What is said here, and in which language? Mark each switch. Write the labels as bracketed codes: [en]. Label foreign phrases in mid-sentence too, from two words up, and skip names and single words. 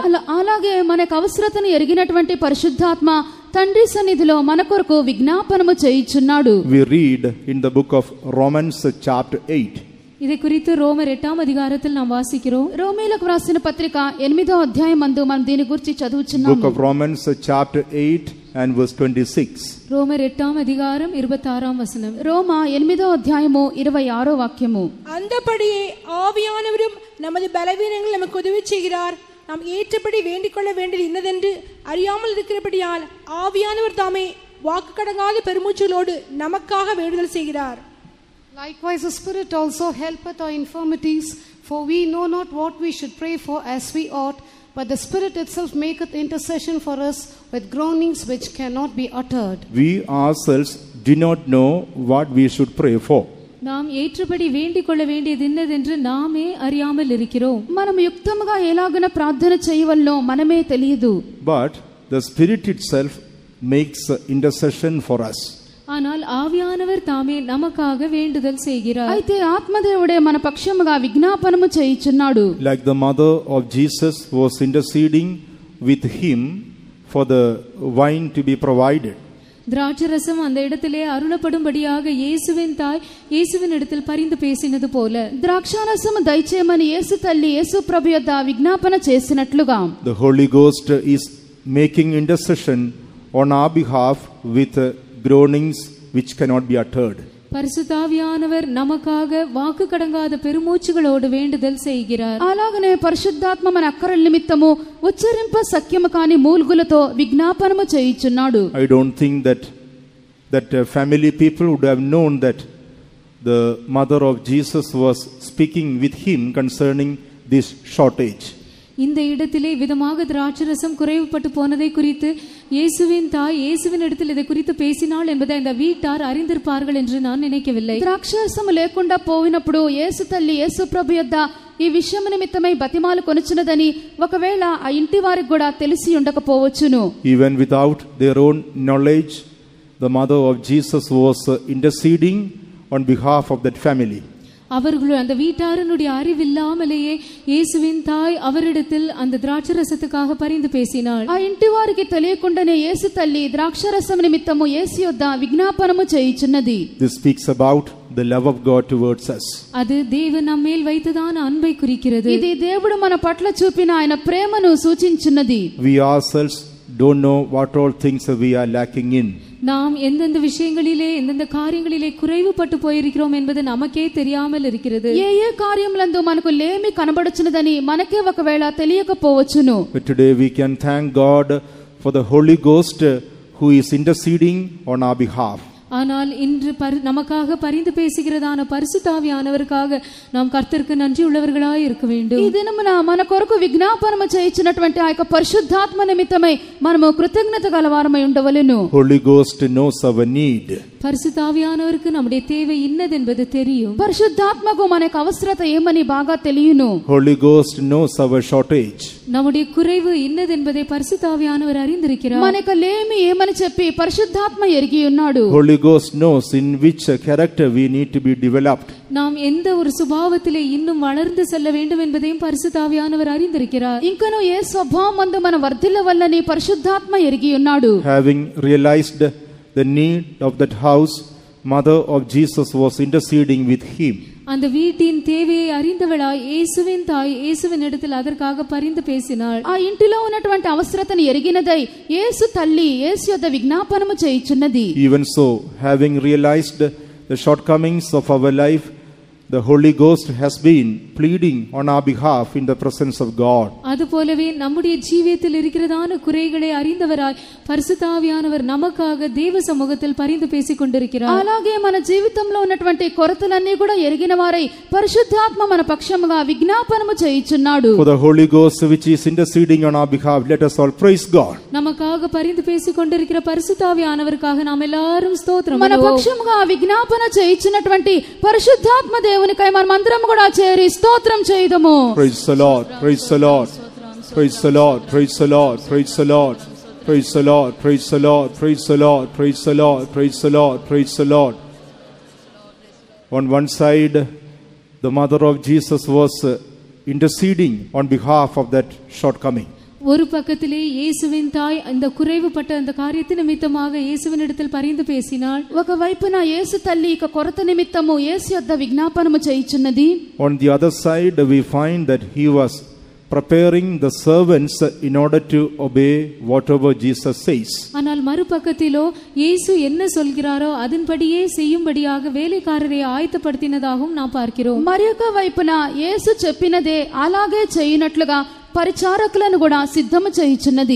[te] అలాగే మనకు అవసరతను ఎరిగినటువంటి పరిశుద్ధాత్మ తండ్రి సన్నిధిలో మన కొరకు విజ్ఞాపనము చేయుచున్నాడు. [en] We read in the book of Romans chapter 8. [ta] இதை குறித்து ரோமர் 8ஆம் அதிகாரத்தில் நாம் வாசிக்கிறோம். [te] రోమీయులకు వ్రాసిన పత్రిక 8వ అధ్యాయం నందు మనం దీని గురించి చదువుచున్నాము. [en] Book of Romans chapter 8 and verse 26. [ta] ரோமர் 8ஆம் அதிகாரம் 26ஆம் வசனம். [te] రోమ 8వ అధ్యాయము 26వ వాక్యము. [ta] அந்தபடியே ஆவியானவரும் நமது பலவீனங்கள் நமக்கு உதவி செய்கிறார். நாம் ஏற்றபடி வேண்டிக் கொள்ள வேண்டியது இன்னதென்று அறியாமல் இருக்கிறபடியால் ஆவியானவர் தாமே வாக்கு கடங்காத பெருமூச்சலோடு நமக்காக வேண்டுதல் செய்கிறார். [en] Likewise, the Spirit also helpeth our infirmities, for we know not what we should pray for as we ought, but the Spirit itself maketh intercession for us with groanings which cannot be uttered. We ourselves do not know what we should pray for. [ta] நாம் ஏற்றபடி வேண்டிக் கொள்ள வேண்டியது இன்னதென்று நாமே அறியாமல் இருக்கிறோம். [te] మనం యుక్తముగా ఎలాగన ప్రార్థన చేయవల్లో మనమే తెలియదు. [en] But the Spirit itself makes intercession for us. [ta] ஆனால் ஆவியானவர் தாமே நமக்காக வேண்டுதல் செய்கிறார். [te] అయితే ఆత్మదేవుడే మన పక్షముగా విజ్ఞాపనము చేయుచున్నాడు. [en] Like the mother of Jesus was interceding with him for the wine to be provided. [ta] திராட்சரசம் அந்த இடத்திலே அருளப்படும்படியாக இயேசுவின் தாய் இயேசுவின் இடத்தில் பரிந்து பேசினது போல [te] ద్రాక్షారసము దయచేయమని యేసు తల్లి యేసు ప్రభు యొద్ద విజ్ఞాపన చేసినట్లుగా [en] The Holy Ghost is making intercession on our behalf with groanings which cannot be uttered. [ta] பரிசுத்த ஆவியானவர் நமக்காக வாக்கு கடங்காத பெருமூச்சுகளோடு வேண்டுதல் செய்கிறார். [te] అలాగనే పరిశుద్ధాత్మ మన అక్కరల నిమిత్తము ఉచ్చరింప సఖ్యము కాని మూల్గులతో విజ్ఞాపనము చేయుచున్నాడు. [en] I don't think that family people would have known that the mother of Jesus was speaking with him concerning this shortage. [ta] இந்த இடத்திலே விதமாக திராட்சரசம் குறைவுபட்டு போனதை குறித்து இயேசுவின் தாய் இயேசுவின் இடத்தில் இதை குறித்து பேசினாள் என்பதை அந்த வீட்டார் அறிந்திருப்பார்கள் என்று நான் நினைக்கவில்லை. [te] ద్రాక్షారసము లేకుండా పోయినప్పుడు యేసు తల్లి యేసు ప్రభు యొద్ద ఈ విషయం నిమిత్తమై బతిమాలు కొనుచున్నదని ఒకవేళ ఆ ఇంటి వారికి కూడా తెలిసి ఉండకపోవచ్చును. [en] Even without their own knowledge, the mother of Jesus was interceding on behalf of that family. [ta] அவர்கள் அந்த வீட்டாரனுடைய அறிவில்லாமலேயே இயேசுவின் தாய் அவரிடத்தில் அந்த திராட்சரசத்துக்காக பரிந்து பேசினாள். [te] ఆ ఇంటి వారికి తెలియకుండానే యేసు తల్లి ద్రాక్షారసం నిమిత్తము యేసు యొద్ద విజ్ఞాపనము చేయుచున్నది. [en] This speaks about the love of God towards us. [ta] அது தேவன் நம்மேல் வைத்ததான அன்பை குறிக்கிறது. [te] ఇది దేవుడు మన పట్ల చూపిన ఆయన ప్రేమను సూచించున్నది. [en] We ourselves don't know what all things we are lacking in. [ta] நாம் எந்தெந்த விஷயங்களிலே எந்தெந்த காரியங்களிலே குறைவுபட்டு போயிருக்கிறோம் என்பது நமக்கே தெரியாமல் இருக்கிறது. [te] ఏ ఏ కార్యములందు మనకు లేమి కనబడుచున్నదని మనకే ఒకవేళ తెలియకపోవచ్చును. [en] But today we can thank God for the Holy Ghost who is interceding on our behalf. [ta] ஆனால் இன்று நமக்காக பரிந்து பேசுகிறதான பரிசுத்த ஆவியானவருக்காக நாம் கர்த்தருக்கு நன்றி உள்ளவர்களாய் இருக்க வேண்டும். [te] ఈ దినమున మన కొరకు విజ్ఞాపనము చేయించినటువంటి ఆ యొక్క పరిశుద్ధాత్మ నిమిత్తమై మనము కృతజ్ఞత గలవారమై ఉండవలెను. [en] Holy Ghost knows our need. [ta] பரிசுத்த ஆவியானவருக்கு நம்முடைய தேவை இன்னதென்பது தெரியும். [te] పరిశుద్ధాత్మకు మనకు అవసరత ఏమని బాగా తెలియను. [en] Holy Ghost knows our shortage. [ta] நம்முடைய குறைவு இன்னதென்பதை பரிசுத்த ஆவியானவர் அறிந்திருக்கிறார். [te] మనకు లేమి ఏమని చెప్పి పరిశుద్ధాత్మ ఎరిగి ఉన్నాడు. [en] Holy Ghost knows in which character we need to be developed. [ta] நாம் எந்த ஒரு சுபாவத்திலே இன்னும் வளர்ந்து செல்ல வேண்டும் என்பதையும் பரிசுத்த ஆவியானவர் அறிந்திருக்கிறார். [te] ఇంకను ఏ స్వభావమందు మనం వర్ధిల్లవల్లని పరిశుద్ధాత్మ ఎరిగి ఉన్నాడు. [en] Having realized the need of that house, mother of Jesus was interceding with him. [ta] அந்த வீட்டின் தேவையை அறிந்தவளாய் இயேசுவின் தாய் இயேசுவின் இடத்தில் அதற்காக பரிந்து பேசினாள். [te] ఆ ఇంటిలో ఉన్నటువంటి అవసరతను ఎరిగినదై యేసు తల్లి యేసు యొద్ద విజ్ఞాపనము చేయుచున్నది. [en] Even so, having realized the shortcomings of our life, the Holy Ghost has been pleading on our behalf in the presence of God. [ta] அதுபோலவே நம்முடைய ஜீவியத்தில் இருக்கிறதான குறைகளை அறிந்தவராய் பரிசுத்த ஆவியானவர் நமக்காக தேவ சமூகத்தில் பரிந்து பேசிக் கொண்டிருக்கிறார். [te] అలాగే మన జీవితంలో ఉన్నటువంటి కొరతలన్నీ కూడా ఎరిగిన వారై పరిశుద్ధాత్మ మన పక్షముగా విజ్ఞాపనము చేయుచున్నాడు. [en] For the Holy Ghost which is interceding on our behalf, let us all praise God. [ta] நமக்காக பரிந்து பேசிக் கொண்டிருக்கிற பரிசுத்த ஆவியானவருக்காக நாம் எல்லாரும் ஸ்தோத்திரம் [te] మన పక్షముగా విజ్ఞాపన చేయుచున్నటువంటి పరిశుద్ధాత్మ దేవునికై మనమందరం కూడా చేరి స్తోత్రం చేయుదము. [en] Praise the Lord, praise the Lord, praise the Lord, praise the Lord, praise the Lord, praise the Lord, praise the Lord, praise the Lord, praise the Lord, praise the Lord, praise the Lord. On one side, the mother of Jesus was interceding on behalf of that shortcoming. [ta] ஒரு பக்கத்திலே இயேசுவின் தாய் அந்த குறைவுபட்ட அந்த காரியத்தின் நிமித்தமாக இயேசுவினிடத்தில் பரிந்து பேசினாள். [te] ఒకవైపున యేసు తల్లి ఇక కొరత నిమిత్తము యేసు యొద్ద విజ్ఞాపనము చేయుచున్నది. [en] On the other side, we find that he was preparing the servants in order to obey whatever Jesus says. [ta] ஆனால் மறுபக்கத்திலோ இயேசு என்ன சொல்கிறாரோ அதன்படியே செய்யும்படியாக வேலைக்காரரை ஆயத்தப்படுத்தினதாகவும் நாம் பார்க்கிறோம். [te] మరియొక వైపున యేసు చెప్పినదే అలాగే చేయునట్లుగా పరిచారకులను కూడా సిద్ధము చేయుచున్నది.